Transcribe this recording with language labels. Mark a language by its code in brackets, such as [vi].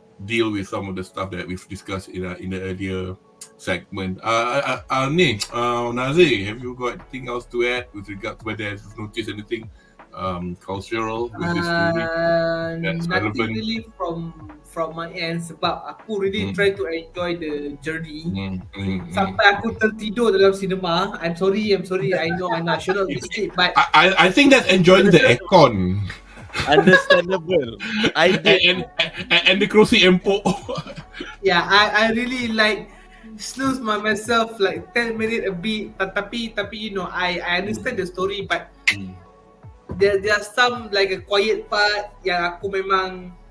[en] Deal with some of the stuff that we've discussed in the earlier segment. Nazir, have you got anything else to add with regard to whether you've noticed anything cultural with this story that's relevant? Nothing really from my end [ms] sebab aku [en] really try to enjoy the journey. [ms] Sampai aku tertidur dalam cinema. [en] I'm sorry. I know I should not be sick, but I think that's enjoying the aircon. Understandable. I did. And the [ms] kerusi empuk. [en] Yeah, I really like snooze myself like 10 minutes a bit. [ms] Tapi [en] you know, I understand the story, but there are some like a quiet part [ms] yang aku memang